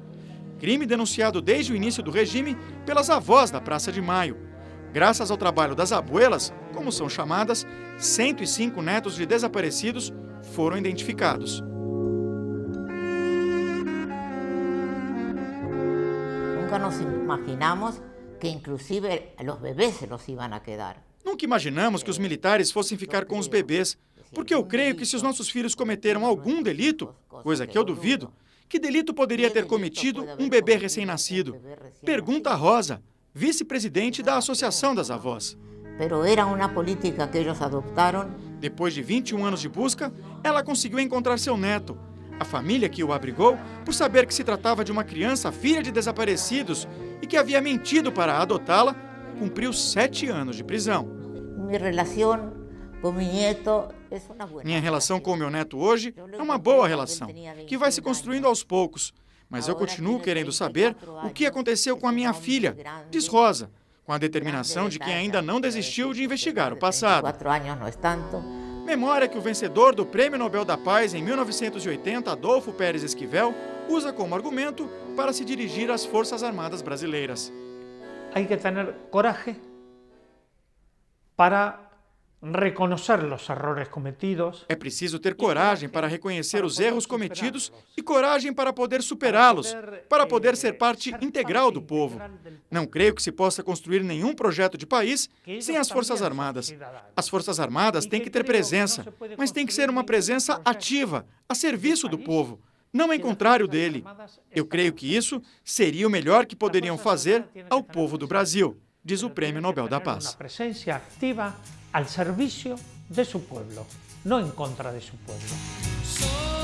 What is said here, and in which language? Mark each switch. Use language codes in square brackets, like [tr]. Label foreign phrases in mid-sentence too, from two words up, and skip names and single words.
[pt] Crime denunciado desde o início do regime pelas avós da Praça de Maio. Graças ao trabalho das abuelas, como são chamadas, 105 netos de desaparecidos foram identificados. [es] Nunca nos imaginamos que inclusive los bebés se los iban a quedar. [pt] Nunca imaginamos que os militares fossem ficar com os bebês, porque eu creio que se os nossos filhos cometeram algum delito, coisa que eu duvido, que delito poderia ter cometido um bebê recém-nascido? Pergunta a Rosa, vice-presidente da Associação das Avós. Depois de 21 anos de busca, ela conseguiu encontrar seu neto. A família que o abrigou, por saber que se tratava de uma criança filha de desaparecidos e que havia mentido para adotá-la, cumpriu 7 anos de prisão. Minha relação [es] Con mi nieto es una buena [pt] Minha relação com o [es] relación. [pt] meu neto hoje é uma boa relação, que vai se construindo aos poucos. Mas eu continuo querendo saber o que aconteceu com a minha filha, diz Rosa, com a determinação de quem ainda não desistiu de investigar o passado. [es] 4 años no es tanto. [pt] Memória que o vencedor do Prêmio Nobel da Paz em 1980, Adolfo Pérez Esquivel, usa como argumento para se dirigir às Forças Armadas brasileiras. [es] Hay que tener coraje para reconocer los errores cometidos. [pt] É preciso ter coragem para reconhecer os erros cometidos e coragem para poder superá-los, para poder ser parte integral do povo. Não creio que se possa construir nenhum projeto de país sem as Forças Armadas. As Forças Armadas têm que ter presença, mas tem que ser uma presença ativa, a serviço do povo, não em contrário dele. Eu creio que isso seria o melhor que poderiam fazer ao povo do Brasil, diz o Prêmio Nobel da Paz. [es] Una presencia activa al servicio de su pueblo, no en contra de su pueblo.